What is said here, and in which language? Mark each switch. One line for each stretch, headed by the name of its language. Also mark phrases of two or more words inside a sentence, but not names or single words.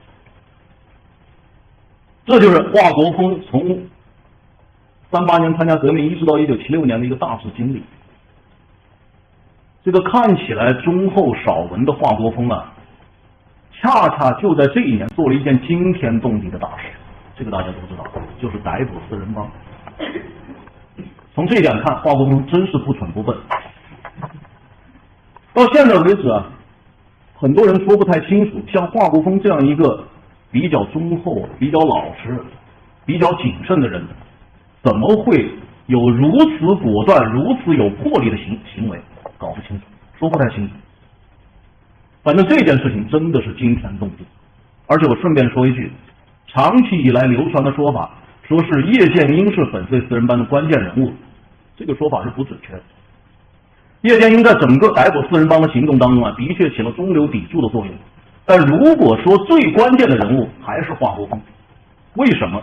Chinese: 這就是華國鋒從38年參加革命一直到1976年的一個大致經歷。這個看起來忠厚少文的華國鋒啊， 恰恰就在這一年做了一件驚天動地的大事，這個大家都知道，就是逮捕四人幫。從這一點看，华国锋真是不蠢不笨。到现在为止啊，很多人说不太清楚，像华国锋这样一个比较忠厚、比较老實、比較謹慎的人，怎麼會有如此果斷、如此有魄力的行為？搞不清楚，說不太清楚。反正這件事情真的是驚天動地。而且我順便說一句，長期以來流傳的說法，說是葉劍英是粉碎四人幫的關鍵人物，這個說法是不準確的。葉劍英在整個逮捕四人幫的行動當中啊，的確起了中流砥柱的作用。但如果說最關鍵的人物還是華國鋒，為什麼？